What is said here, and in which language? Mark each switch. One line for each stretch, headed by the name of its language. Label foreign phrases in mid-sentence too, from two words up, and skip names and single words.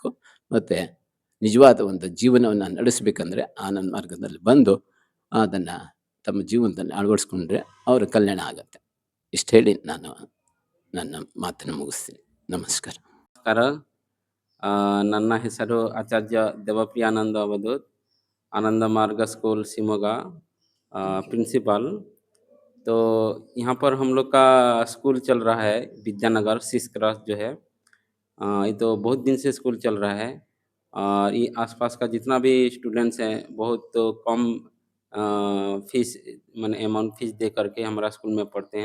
Kannada: ಮತ್ತು ನಿಜವಾದ ಒಂದು ಜೀವನವನ್ನು ನಡೆಸಬೇಕಂದ್ರೆ ಆನಂದ ಮಾರ್ಗದಲ್ಲಿ ಬಂದು ಅದನ್ನು ತಮ್ಮ ಜೀವನದಲ್ಲಿ ಅಳವಡಿಸ್ಕೊಂಡ್ರೆ ಅವರ ಕಲ್ಯಾಣ ಆಗತ್ತೆ. ಇಷ್ಟು ಹೇಳಿ ನಾನು ನನ್ನ ಮಾತನ್ನು ಮುಗಿಸ್ತೀನಿ. ನಮಸ್ಕಾರ. ನಮಸ್ಕಾರ. ನನ್ನ ಹೆಸರು ಆಚಾರ್ಯ ದೇವಪ್ರಿಯಾನಂದ ಅವಧೂತ್,
Hindi: आनंद मार्ग स्कूल शिमोगा प्रिंसिपल। तो यहाँ पर हम लोग का स्कूल चल रहा है विद्यानगर 6 क्रॉस जो है। ये तो बहुत दिन से स्कूल चल रहा है और ये आसपास का जितना भी स्टूडेंट्स हैं बहुत तो कम फीस माने
English: amount fees
Hindi: दे करके हमारा स्कूल में पढ़ते हैं।